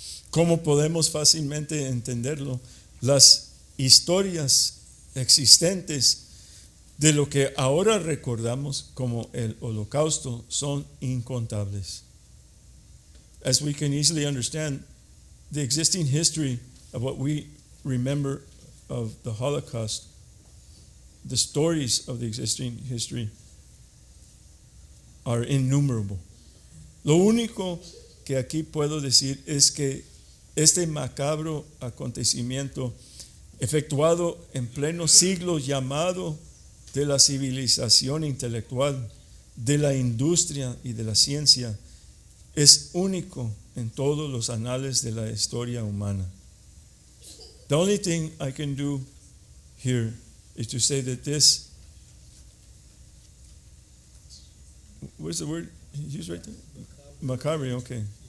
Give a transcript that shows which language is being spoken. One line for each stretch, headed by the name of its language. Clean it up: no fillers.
Spanish: ¿Cómo podemos fácilmente entenderlo? Las historias existentes de lo que ahora recordamos como el Holocausto son incontables.
English: As we can easily understand, the existing history of what we remember of the Holocaust, the stories of the existing history are innumerable.
Spanish: Lo único que aquí puedo decir es que este macabro acontecimiento efectuado en pleno siglo llamado de la civilización intelectual, de la industria y de la ciencia, es único en todos los anales de la historia humana.
English: The only thing I can do here is to say that this, what's the word used right there? Macabre, okay.